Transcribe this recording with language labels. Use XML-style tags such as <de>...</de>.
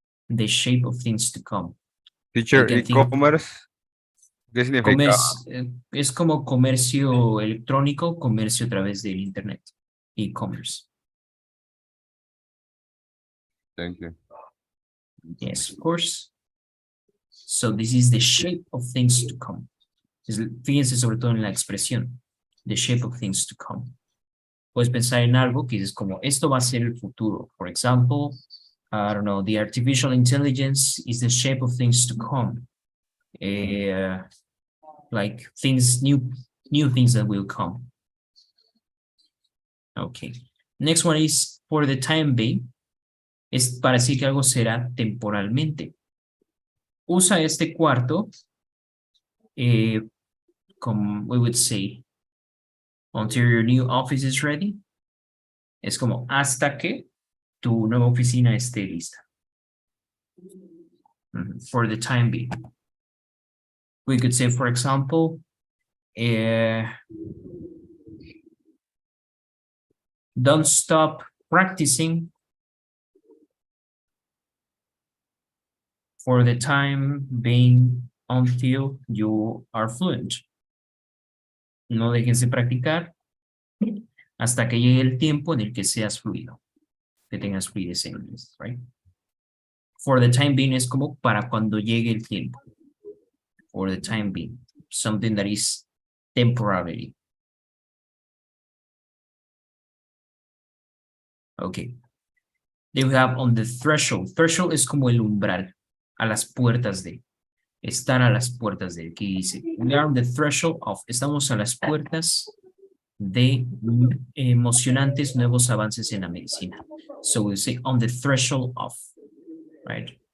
<en>The shape of things to come.</en> <es>Teacher, e-commerce, ¿qué significa? Es como comercio electrónico, comercio a través del internet.</es> <en>E-commerce. Thank you. Yes, of course. So this is the shape of things to come.</en> <es>Fíjense sobre todo en la expresión.</es> <en>The shape of things to come.</en> <es>Puedes pensar en algo que es como, esto va a ser el futuro.</es> <en>For example, I don't know, the artificial intelligence is the shape of things to come. Like things, new things that will come. Okay. Next one is for the time being.</en> <es>Es para decir que algo será temporalmente. Usa este cuarto, como</es> <en>we would say, until your new office is ready.</en> <es>Es como hasta que tu nueva oficina esté lista.</es> <en>For the time being. We could say, for example, don't stop practicing for the time being until you are fluent.</en> <es>No dejes de practicar hasta que llegue el tiempo en el que seas fluido, que tengas fluidez en inglés, right?</es> <en>For the time being</en> <es>es como para cuando llegue el tiempo.</es> <en>For the time being, something that is temporary. Okay. Then we have on the threshold.</en> <es>Threshold es como el umbral, a las puertas de. Estar a las puertas de. ¿Qué dice?</es> <en>We are on the threshold of.</en> <es>Estamos a las puertas de emocionantes nuevos avances en la medicina.</es> <en>So we say on the threshold of, right?</en>